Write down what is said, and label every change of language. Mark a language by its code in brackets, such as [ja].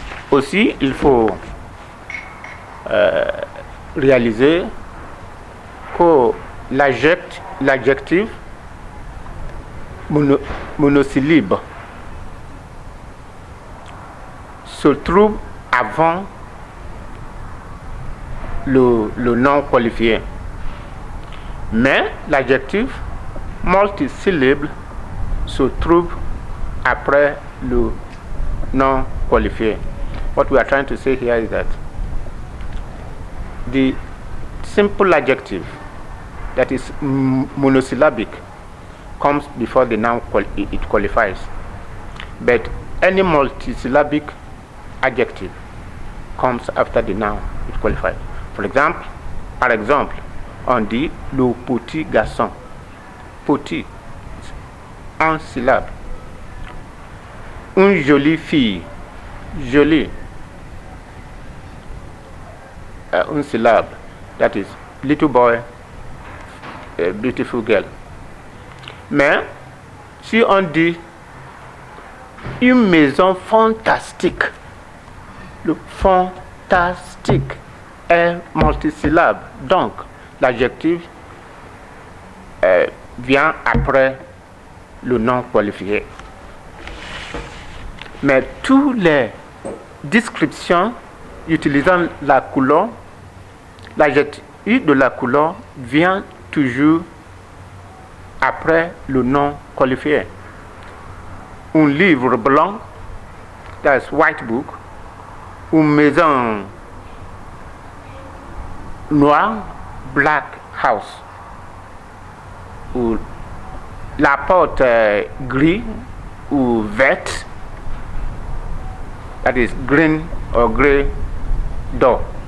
[fr] Aussi, il faut réaliser que l'adjectif monosyllabe se trouve avant le nom qualifié. Mais l'adjectif multisyllable se trouve après le nom qualifié. [en] What we are trying to say here is that the simple adjective that is monosyllabic comes before the noun it qualifies, but any multisyllabic adjective comes after the noun it qualifies. [fr] Par exemple, on dit le petit garçon. Petit, en syllabe. Une jolie fille. Jolie, une syllabe. [en] That is little boy, a beautiful girl. [fr] Mais si on dit une maison fantastique, le fantastique est multisyllabe. Donc, l'adjectif vient après le nom qualifié. Mais toutes les descriptions utilisant la couleur, l'adjectif de la couleur vient toujours après le nom qualifié. Un livre blanc, [en] that's white book. [fr] Une maison noire, [en] black house. [fr] Ou la porte gris ou verte, [en] that is green or grey door.